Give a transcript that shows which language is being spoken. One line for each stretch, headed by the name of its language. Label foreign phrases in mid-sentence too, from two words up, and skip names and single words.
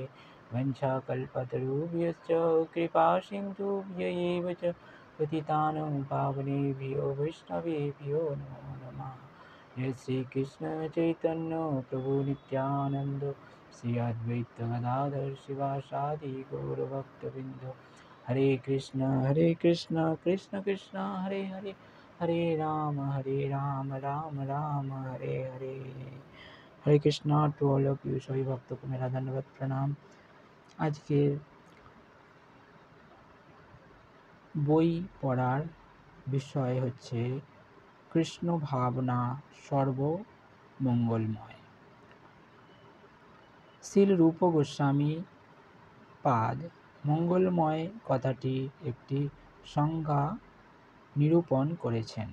Sanskrit: वञ्चाकल्पतरुभ्यश्च कृपासिन्धुभ्य एव च पतितानां पावनेभ्यो वैष्णवेभ्यो नमो नमः। जय श्रीकृष्ण चैतन्य प्रभु नित्यानन्द श्री अद्वैत गदाधर शिवासादि गौरभक्तवृन्द। हरे कृष्ण कृष्ण कृष्ण हरे हरे, हरे राम राम राम हरे हरे।
English: हरे कृष्णा to all of you,
Hindi: सभी भक्तों को मेरा धन्यवाद प्रणाम।
Bangla: আজকের বই পড়ার বিষয় হচ্ছে কৃষ্ণ ভাবনা সর্বমঙ্গলময়। শ্রীল রূপ গোস্বামী পাদ মঙ্গলময় কথাটি একটি সংজ্ঞা নিরূপণ করেছেন।